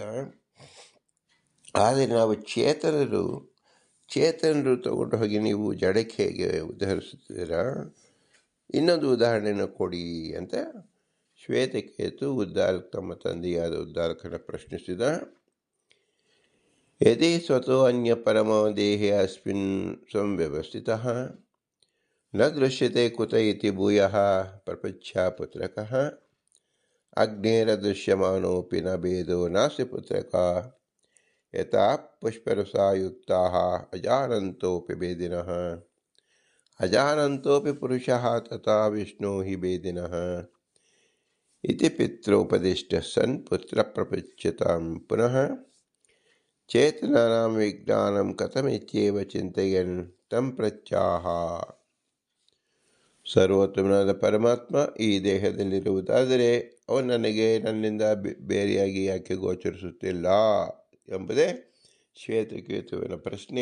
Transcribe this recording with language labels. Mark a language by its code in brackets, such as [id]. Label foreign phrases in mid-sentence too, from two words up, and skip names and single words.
[kn] ಆದರೆ ನಾವು ಚೇತನರು ತಗೊಂಡು ಹೋಗಿ ನೀವು ಜಡಕ್ಕೆ ಹೇಗೆ ಉದಾಹರಿಸುತ್ತೀರಾ, ಇನ್ನೊಂದು ಉದಾಹರಣೆಯನ್ನು ಕೊಡಿ ಅಂತ ಶ್ವೇತಕೇತು ತಮ್ಮ ತಂದೆಯಾದ ಉದ್ದಾರಕನ ಪ್ರಶ್ನಿಸಿದ. [sa] ಯದಿ ಸ್ವತೋ ಅನ್ಯ ಪರಮ ದೇಹೇ ಅಸ್ಮಿನ್ ಸಂವ್ಯವಸ್ಥಿತಃ ನ ದೃಶ್ಯತೆ ಕುತ ಇತಿ ಭೂಯಃ ಪ್ರಪಂಚ ಪುತ್ರಕಃ ಅಗ್ನೇರದೃಶ್ಯಮಾನೋಪಿ ನ ಭೇದೋ ನಾಸ್ತಿ ಪುತ್ರಕ ಯಥಾ ಪುಷ್ಪರಸಾಯುಕ್ತಾಃ ಅಜಾನಂತೋಪಿ ಭೇದಿನಃ ಅಜಾನಂತೋಪಿ ಪುರುಷಃ ತಥಾ ವಿಷ್ಣೋ ಹಿ ಭೇದಿನಃ ಇತಿ ಪಿತ್ರೋಪದಿಷ್ಟಃ ಸನ್ ಪುತ್ರ ಪ್ರಪುಚ್ಯತಾಂ ಪುನಃ ಚೇತನಾನಾಂ ವಿಜ್ಞಾನಂ ಕಥಮಿತ್ಯೇವ ಚಿಂತಯನ್ ತಂ ಪ್ರತ್ಯಾಹ. [kn] ಸರ್ವೋತ್ತಮನಾದ ಪರಮಾತ್ಮ ಈ ದೇಹದಲ್ಲಿರುವುದಾದರೆ ಅವನು ನನಗೆ ನನ್ನಿಂದ ಬೇರೆಯಾಗಿ ಯಾಕೆ ಗೋಚರಿಸುತ್ತಿಲ್ಲ ಎಂಬುದೇ ಶ್ವೇತಕೇತುವಿನ ಪ್ರಶ್ನೆ.